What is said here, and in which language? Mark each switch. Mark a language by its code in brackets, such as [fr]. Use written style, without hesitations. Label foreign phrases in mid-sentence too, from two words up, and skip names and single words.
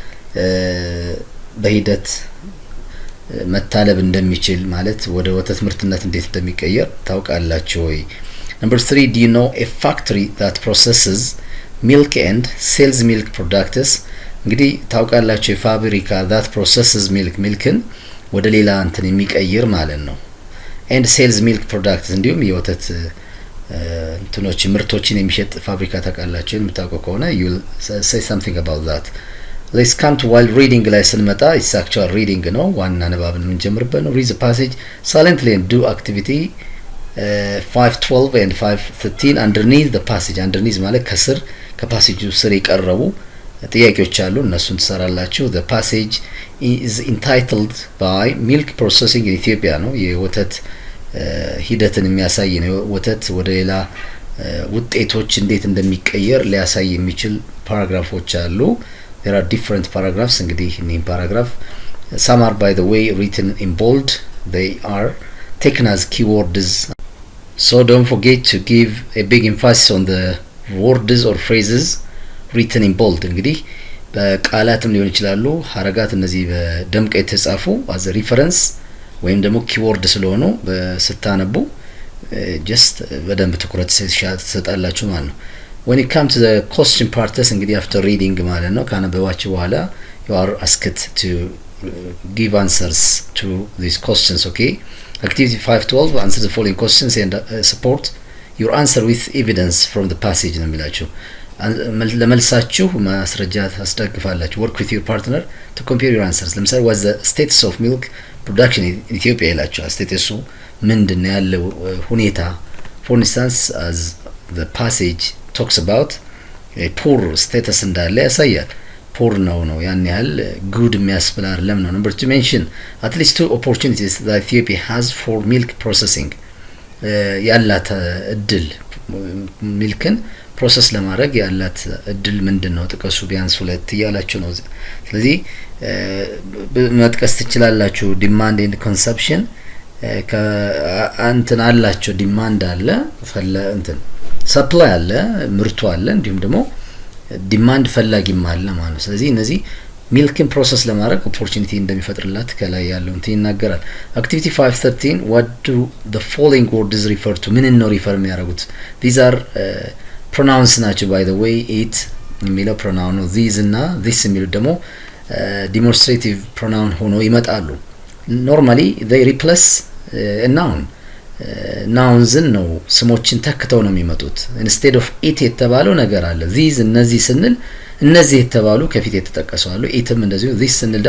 [am] በሂደት መታለብ እንደሚችል ማለት ወደ ወተት ምርትነት እንዴት እንደሚቀየር ታውቃላችሁ ወይ [en] Number 3 do you know a factory that processes milk and sells milk products [am] እንግዲህ ታውቃላችሁ ፋብሪካ [en] that processes milkን [am] ወደ ሌላ እንትን የሚቀይር ማለት ነው [en] and sells milk products [am] እንዲሁም የወተት እንትኖች ምርቶችን የሚሸጥ ፋብሪካ ታውቃላችሁ የምታውቁ ከሆነ [en] you will say something about that Let's come to while reading [am] ላይ ስንመጣ [en] it's actual reading [am] ነው ዋና ንባብን የምንጀምርበት ነው [en] read the passage silently and do activity 5:12 and 5:13 underneath the passage underneath [am] ማለት ከስር ከፓሴጁ ስር የቀረቡ ጥያቄዎች አሉ እነሱን ትሰራላችሁ [en] the passage is entitled by milk processing in Ethiopia [am] ነው የወተት ሂደትን የሚያሳይ ነው ወተት ወደ ሌላ ውጤቶች እንዴት እንደሚቀየር ሊያሳይ የሚችል ፓራግራፎች አሉ [en] there are different paragraphs [am] እንግዲህ እነዚህ ፓራግራፍ [en] some are by the way written in bold they are taken as keywords so don't forget to give a big emphasis on the words or phrases written in bold [am] እንግዲህ በቃላትም ሊሆን ይችላሉ ሐረጋት እነዚህ በደምቀ የተጻፉ [en] as a reference [am] ወይም ደግሞ [en] keyword [am] ስለሆኑ ስታነቡ [en] just [am] በደንብ ትኩረት ትሰጣላችሁ ማለት ነው [en] when it comes to the question parts እንግዲህ after reading [am] ማለት ነው ካነበባችሁ በኋላ [en] you are asked to give answers to these questions okay activity 5:12 answer the following questions and support your answer with evidence from the passage [am] ነው የሚላችሁ ለመልሳችሁ ማስረጃ ታስደግፋላችሁ [en] work with your partner to compare your answers ለምሳሌ what's the status of milk production in Ethiopia ይላችሁ status [am] ምንድነው ያለው ሁኔታ [en] for instance as the passage talks about a poor status [am] እንዳለ ያሳያል [en] poor ነው [am] ያን ያህል [en] good [am] የሚያስብል አይደለም ነው [en] number 2 mention at least 2 opportunities that Ethiopia has for milk processing [am] ያላት እድል ሚልክን ፕሮሰስ ለማድረግ ያላት እድል ምንድነው ጥቀሱ ቢያንስ ሁለት ያላችሁ ነው ስለዚህ መጥቀስ ትችላላችሁ [en] demand and consumption [am] ከአንተን አላችሁ demand አለ ፈለ እንትን supply አለ ምርቱ አለ እንዲሁም ደግሞ demand ፈላጊም አለ ማለት ነው ስለዚህ እነዚህ ሚልክን ፕሮሰስ ለማድረግ ኦፖርቹኒቲ እንደሚፈጥርላት ከላይ ያለው እንትን ይናገራል [en] activity 5:13 what do the following words refer to [am] ምን ነው ሪፈር የሚያደርጉት [en] these are pronouns [am] ናቸው [en] by the way it [am] የሚለው pronoun ነው these እና this የሚሉት ደግሞ [en] demonstrative pronoun [am] ሆኖ ይመጣሉ [en] normally they replace a noun nouns [am] ነው ስሞችን ተክተው ነው የሚመጡት [en] instead of it [am] የተባለው ነገር አለ these እነዚህ ስንል እነዚህ የተባሉ ከፊት የተጠቀሱ አሉ itም እንደዚሁ this ስንል